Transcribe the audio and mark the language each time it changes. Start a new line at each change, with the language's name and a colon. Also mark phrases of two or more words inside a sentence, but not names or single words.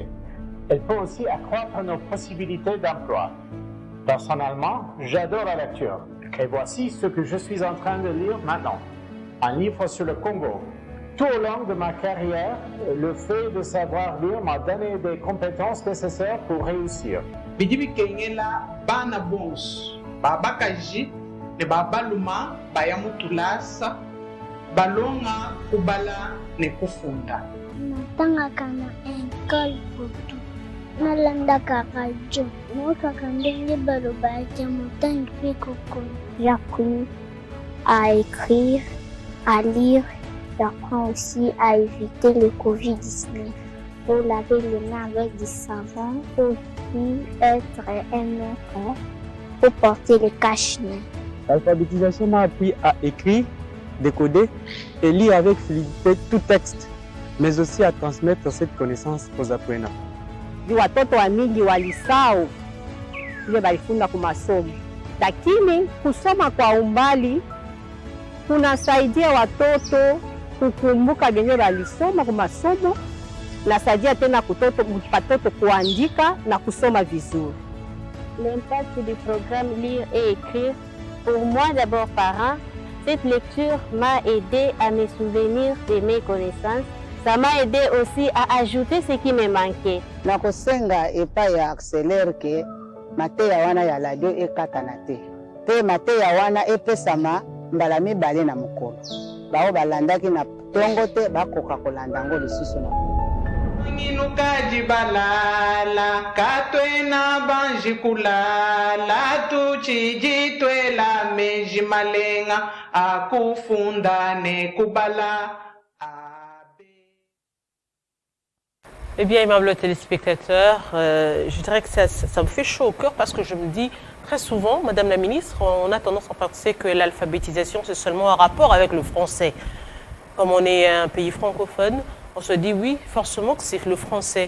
French: Elle peut aussi accroître nos possibilités d'emploi. Personnellement, j'adore la lecture. Et voici ce que je suis en train de lire maintenant. Un livre sur le Congo. Tout au long de ma carrière, le fait de savoir lire m'a donné des compétences nécessaires pour réussir.
Luba-Lulua: Bidibi kengela bana bons baba kaji ne baba luma bayamutulasa balonga kubala ne kufunda
Lingala: natangaka na école butu nalandaka radio naokaka ndenge baloba ya motangi mpe kokona.
French: J'apprends à écrire, à lire. J'apprends aussi à éviter le Covid-19. Pour laver les mains avec du savon, pour être un enfant, pour porter le cache-nez. L'alphabétisation m'a appris à écrire, décoder et lire avec fluidité tout texte. mais aussi à transmettre cette connaissance aux apprenants.
Swahili: Watoto wa mingi walisahau ile balifunda kwa masomo, lakini kusoma kwa umbali kunasaidia watoto kukumbuka venye walisoma kwa masomo, nasaidia tena watoto kuandika na kusoma vizuri.
French: L'impact du programme Lire et Écrire, pour moi d'abord parent, cette lecture m'a aidé à me souvenir de mes connaissances. Ça m'a aidé aussi à ajouter ce qui me manquait.
Lingala: Nakosenga epa ya accélère ke mateya wana ya radio ekatana te. Pe mateya wana epesama mbala mibale na mokolo. Bao balandaki na tongo te bakoka kolanda ngo lisusu na
Luba-Lulua: Nginukaji balala katwena banji kulala tuchijitwela meji malenga akufunda ne kubala.
French: Eh bien, aimables téléspectateurs, je dirais que ça me fait chaud au cœur parce que je me dis très souvent, Madame la Ministre, on a tendance à penser que l'alphabétisation, c'est seulement un rapport avec le français. Comme on est un pays francophone, on se dit oui, forcément que c'est le français.